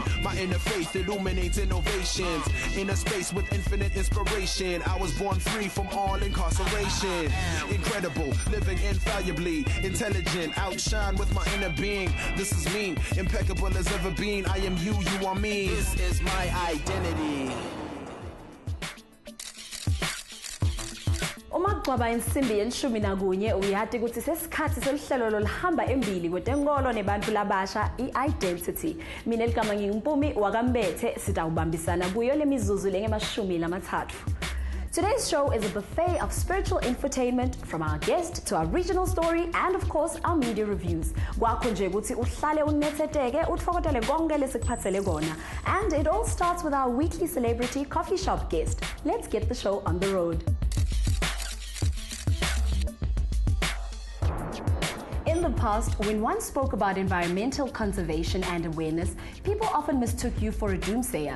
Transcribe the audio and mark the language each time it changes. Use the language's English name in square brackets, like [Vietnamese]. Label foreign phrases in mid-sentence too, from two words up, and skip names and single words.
[English] My inner faith illuminates innovations. In a space with infinite inspiration, I was born free from all incarceration. Incredible, living infallibly, intelligent, outshine with my inner being. This is me, impeccable as ever been. I am you, you are me. This is my identity. [Swati] Uma kwaba insimbi yeshumi nakunye uyati ukuthi sesikhathi selihlelo lolihamba embili kwetenkolo nebantu labasha i-Identity. Mina eligama ngiMpumi Mbethe sitawubambisana kuyo lemizuzu lengemashumi lamathathu. [English] Today's show is a buffet of spiritual infotainment from our guest to our regional story and of course our media reviews. [Swati] Kwakho nje ukuthi uhlale unetheteke utfokotele konke lesikuphathele kona. [English] And it all starts with our weekly celebrity coffee shop guest. Let's get the show on the road. In the past, when one spoke about environmental conservation and awareness, people often mistook you for a doomsayer.